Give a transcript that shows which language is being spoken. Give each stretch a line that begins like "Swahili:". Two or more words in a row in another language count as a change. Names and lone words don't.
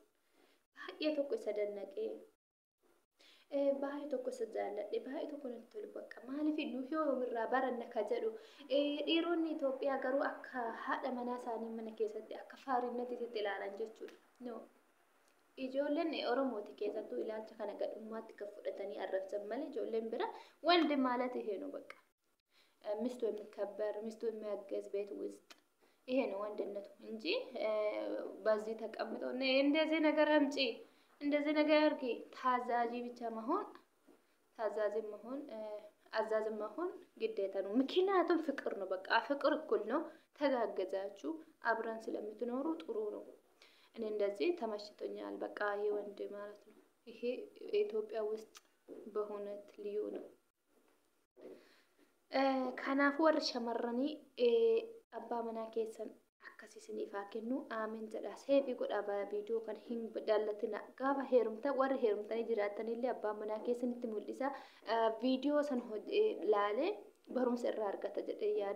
Oromo: Baay'ee tokko isa dannaqee baay'ee tokko isa jaalladhe baay'ee tokko natti tolu bakka maaliif nuuf yoo irraa baranna ka jedhu dhiironni Itoophiyaa garuu akka haadha manaa isaanii mana keessatti akka faarinnatti ilaalan jechuudha. No. Ijoolleen Oromooti keessattuu ilaalcha kana gadhummaatti kan fudhatanii arrabsan malee ijoolleen bira wandi maalati heenu bakka.
Amharic: ሚስቱ የሚከበር ሚስቱ የሚያገዝ ቤት ውስጥ ይሄ ነው ወንድነቱ እንጂ በዚህ ተቀምጦ እንደዚህ ነገር አምጪ እንደዚህ ነገር አርጊ ታዛዥ ብቻ መሆን አዛዥ መሆን ግዴታ ነው። ምክንያቱም ፍቅር ነው በቃ ፍቅር እኩል ነው። ተጋገዛችሁ አብረን ስለምትኖሩ ጥሩ ነው። እኔ እንደዚህ ተመችቶኛል በቃ ይሄ ወንድ ማለት ነው። ይሄ ኢትዮጵያ ውስጥ በእውነት ልዩ ነው።
Oromo: Kanaafuu warri shamarranii abbaa manaa keessan akkasii isiniifaa kennu aamin jedha. Seefii godha viidiyoo kan hin dallatina. Gaafa heerumta warri heerumtanii jiraatanillee abbaa manaa keessanitti mul'isa. Viidiyoo san laalee barumsa irraa argata jedhee yaada.